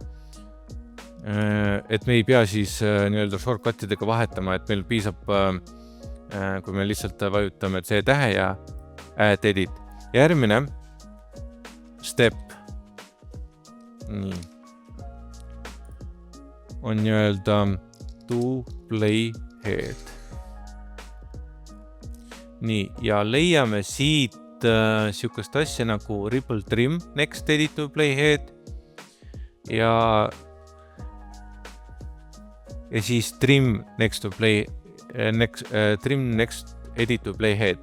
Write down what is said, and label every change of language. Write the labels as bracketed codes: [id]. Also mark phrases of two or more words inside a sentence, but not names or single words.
[et] Et me ei pea siis nii-öelda shortcut'idega vahetama, et meil piisab, kui me lihtsalt vajutame C-tähe ja [en] Add Edit. [et] Järgmine step nii. On nii-öelda [en] to play head. [et] Nii, ja leiame siit siukest asja nagu [en] Ripple Trim Next Edit to play head [et] ja siis [en] Trim Next Edit to play head.